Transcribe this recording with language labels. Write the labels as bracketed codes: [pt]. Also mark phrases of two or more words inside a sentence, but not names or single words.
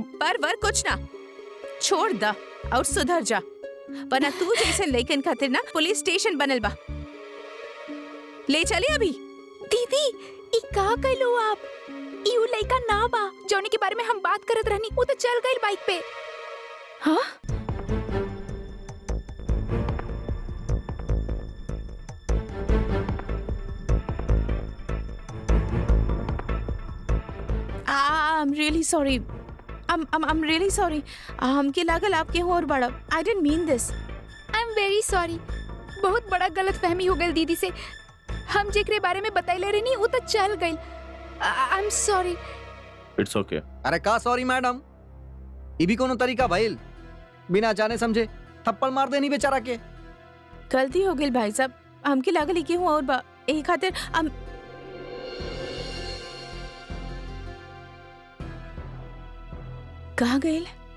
[bho] पर वर कुछ ना, छोड़ दा और सुधर जा, वरना तू जैसे लड़कियन खातिर ना पुलिस स्टेशन बनल बा। ले चली अभी। दीदी, ई का कइलो आप? यू लइका ना बा जौने के बारे में हम बात करत रहनी, वो तो चल गइल बाइक पे। हाँ, [en] I'm really sorry. I'm really sorry. [bho] हमके लागल आपके हो और बड़ा। [en] I didn't mean this. I am very sorry. [bho] बहुत बड़ा गलत फहमी हो गई दीदी से। हम जेकरे बारे में बताइले रहनी वो तो चल गई। [en] I am sorry. It's okay. [bho] अरे का [en] sorry madam, [bho] ये भी कोनो तरीका भइल? बिना जाने समझे थप्पड़ मार देनी बेचारा के। गलती हो गई भाई साहब, हमके लागल के हो और बा एही खातिर हम कहाँ गए?